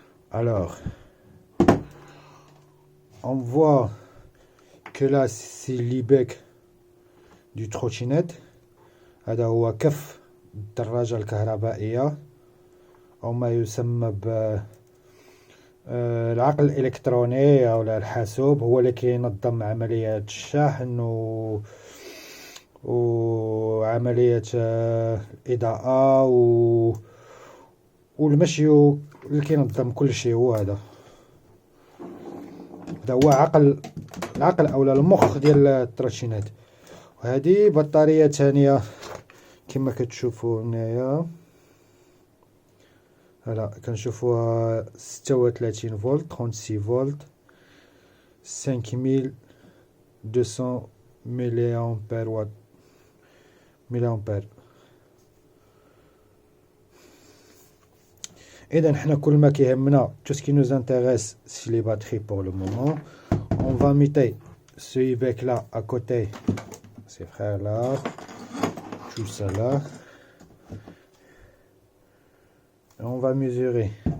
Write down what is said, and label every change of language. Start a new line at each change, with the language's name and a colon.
French: Alors, on voit que là, c'est l'e-bec du trottinette.
Arabic: هذا هو كف الدراجة الكهربائية أو ما يسمى العقل الإلكتروني أو الحاسوب، هو اللي كينظم عملية الشحن وعملية الإضاءة والمشي، اللي كينظم كل شيء. هو هذا هو العقل أو المخ ديال التروتينات. وهذه بطارية ثانية كما كتشوفوا هنايا. هلا كنشوفوها 36 فولت 36 فولت 5200 ملي امبير وات ملي امبير. اذا حنا كل ما كيهمنا
French: tout ce qui nous intéresse c'est les batteries pour le moment. On va mettre ce IBEC là à côté, ces frères là, tout ça là, et on va mesurer.